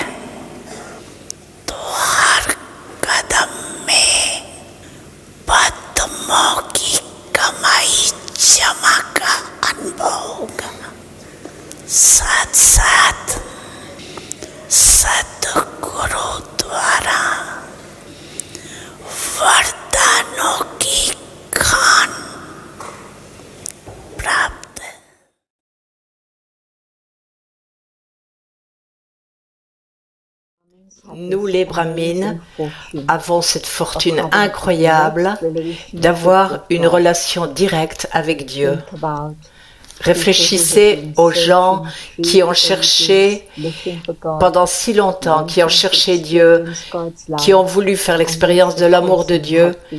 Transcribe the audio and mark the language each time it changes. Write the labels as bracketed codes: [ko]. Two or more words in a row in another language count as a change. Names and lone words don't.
[hi] तो हर कदम में पद्मों की कमाई जमा का अनुभव होगा। साथ साथ सतगुरु द्वारा वरदानों की खान प्राप्त है। [fr] Nous, les Brahmines, avons cette fortune incroyable d'avoir une relation directe avec Dieu. Réfléchissez aux gens qui ont cherché pendant si longtemps, qui ont cherché Dieu, qui ont voulu faire l'expérience de l'amour de Dieu.